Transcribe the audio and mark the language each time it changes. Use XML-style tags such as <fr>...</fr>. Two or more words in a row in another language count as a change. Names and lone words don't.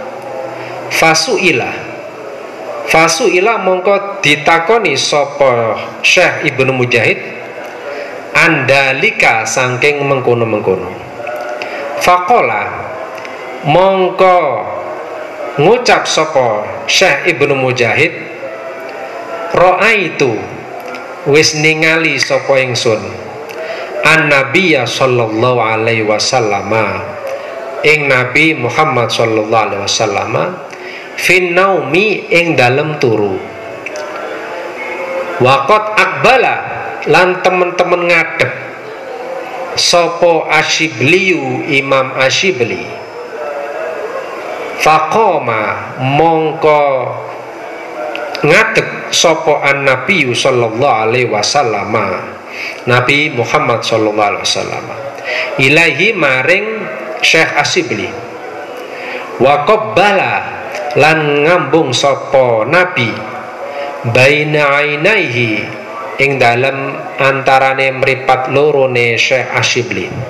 <jv>Fasuila mongko ditakoni sapa Syekh Ibnu Mujahid andalika saking mengkono-mengkono. Faqala mongko ngucap sapa Syekh Ibnu Mujahid, ra'aitu wis ningali sapa ingsun</jv> <ar>النبي صلى الله عليه وسلم</ar> <jv>ing Nabi Muhammad</jv> <ar>صلى الله عليه وسلم في النوم</ar> <jv>ing dalem turu.</jv> <ar>وقد أقبل</ar> <jv>lan temen-temen ngadep sapa Asyibliyu, Imam Asyibli. Faqoma mongko ngadeg sapa</jv> <ar>النبي صلى الله عليه وسلم,</ar> <jv>Nabi Muhammad</jv> <ar>صلى الله عليه وسلم,</ar> <jv>ilahi maring Syekh Asyibli.</jv> <ar>وقبل</ar> <jv>lan ngambung sapa Nabi</jv> <ar>بين عينيه</ar> <jv>ing dalem antarane mripat lorone Syekh Asyibli.</jv>